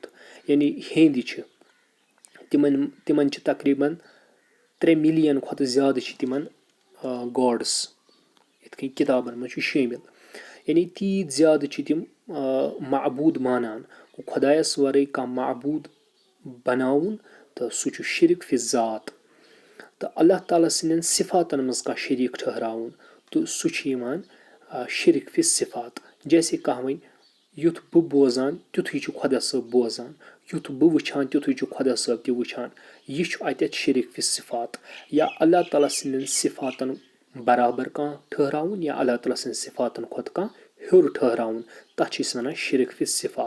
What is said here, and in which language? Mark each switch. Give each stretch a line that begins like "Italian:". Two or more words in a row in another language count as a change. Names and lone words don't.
Kashmiri: یعنی ہیٚنٛدۍ چھِ تِمن چھِ تقریٖبن 3 مِلین کھۄتہٕ زیادٕ چھِ تِمن گاڈٕس، یِتھ کٔنۍ کِتابن منٛز چھُ شٲمِل. یعنی تیٖتۍ زیادٕ چھِ تِم معبوٗد مانان. خۄدایس ورٲے کانٛہہ معبوٗد بناوُن تہٕ سُہ چھُ شرک فی ذات. تہٕ اللہ تعالیٰ سٕنٛدٮ۪ن صفاتن منٛز کانٛہہ شریٖک ٹھٔہراوُن، تہٕ سُہ چھُ یِوان شرک فی صفات. جیسے کانٛہہ وَنہِ یُتھ بہٕ بوزان تیُتھُے چھُ خۄدا صٲب بوزان، یُتھ بہٕ وٕچھان تیُتھُے چھُ خۄدا صٲب تہِ وٕچھان. یہِ چھُ اتٮ۪تھ شرک فی صفات. یا اللہ تعالیٰ سٕنٛدٮ۪ن صفاتن برابر کانٛہہ ٹھٔہراوُن، یا اللہ تعالیٰ سٕنٛدٮ۪ن صفاتن کھۄتہٕ کانٛہہ ہیوٚر ٹھٔہراوُن، تتھ چھِ أسۍ وَنان شرک فی صفات.